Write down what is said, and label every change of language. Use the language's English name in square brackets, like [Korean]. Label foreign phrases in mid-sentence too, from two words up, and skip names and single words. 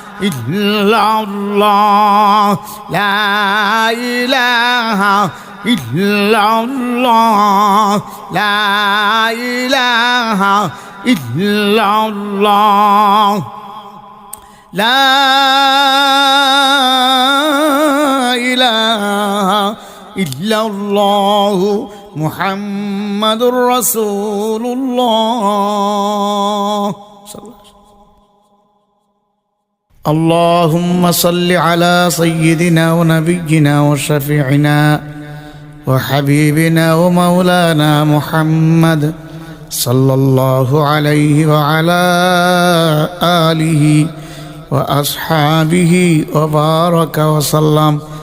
[Arabic] إلا الله، لا إله إلا الله، لا إله إلا الله، لا إله إلا الله، محمد رسول الله. اللهم صل على سيدنا ونبينا وشفيعنا وحبيبنا ومولانا محمد صلى الله عليه وعلى آله وأصحابه وبارك وسلم.